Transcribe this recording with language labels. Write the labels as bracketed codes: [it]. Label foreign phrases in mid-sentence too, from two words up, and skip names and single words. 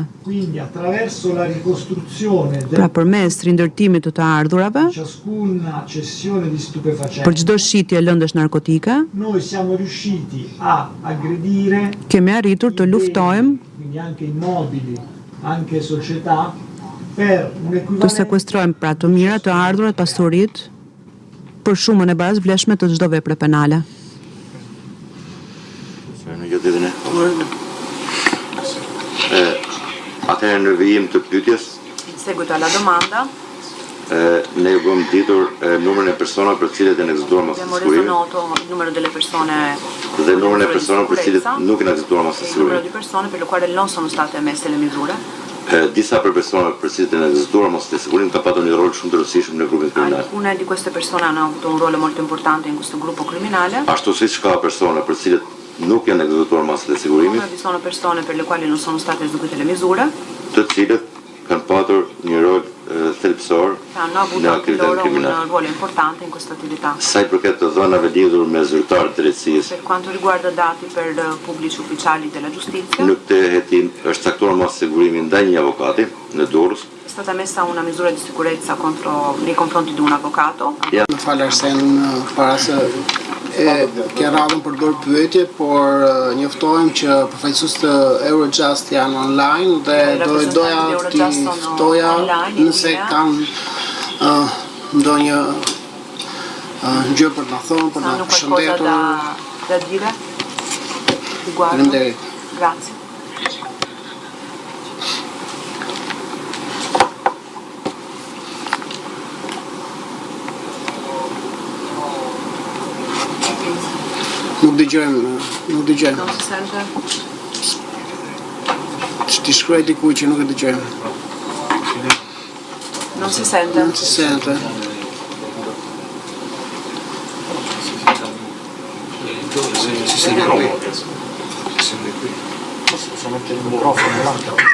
[it] Quindi attraverso la ricostruzione [sq] Pra përmes rindërtimit të të ardhurave, [it] ciascuna cessione di [sq] për [it] stupefacenti, [sq] çdo shitje lëndësh narkotike, [it] noi siamo riusciti a aggredire [sq] kemi arritur të luftojmë, [it] quindi anche immobili, anche società, per un [sq] të [it] equivalente [sq] sekuestrojmë pra të mirat, të ardhurat, pasurit, për shumën e barazvleshme të çdo vepre penale. Atëherë në vijim të pyetjes, [it] In seguito alla domanda, [sq] ne ju bëm ditur numrin e personave për cilët janë ekzekutuar masat [it] abbiamo reso [sq] sigurimi [it] noto il numero delle persone [sq] dhe numrin e personave për cilët nuk janë ekzekutuar masat [it] il numero [sq] sigurimi. [it] di persone per le quali non sono state emesse le misure. [sq] Disa për personave për cilët janë ekzekutuar masat sigurimi ka patur një rol shumë të rëndësishëm në grupin kriminal. [it] Alcune di queste persone hanno avuto un ruolo molto importante in questo gruppo criminale. [sq] Ashtu siç ka persona për cilët nuk janë ekzekutuar masat e sigurimit, [it] Come vi sono persone per le quali non sono state eseguite le misure, [sq] të cilët kanë patur një rol thelbësor [it] che hanno avuto [sq] në [it] anche [sq] aktivitetin [it] loro [sq] kriminal. [it] un ruolo importante in questa attività. [sq] Sa i përket të dhënave lidhur me zyrtarët e drejtësisë, [it] Per quanto riguarda dati per pubblici ufficiali della giustizia, [sq] në këtë hetim është caktuar masë sigurimi ndaj një avokati në Durrës. [it] è stata messa una misura di sicurezza nei confronti di un avvocato. [sq] Në falë Arsen, para se ke radhën për bërë pyetje, por njoftojmë që përfaqësues të Eurojust janë online dhe doja t'i ftoja nëse kanë ndonjë gjë për të na thonë, për të na [it] Hanno qualcosa [sq] përshëndetur. [it] da dire? Riguardo? [sq] Faleminderit. [it] Grazie. [sq] Nuk dëgjojmë. [it] Non si sente? Ti shkruaj dikuj që nuk e dëgjojmë. Non si sente? Non si sente. Si sente qui. Si sente qui. posso mettere il microfono là.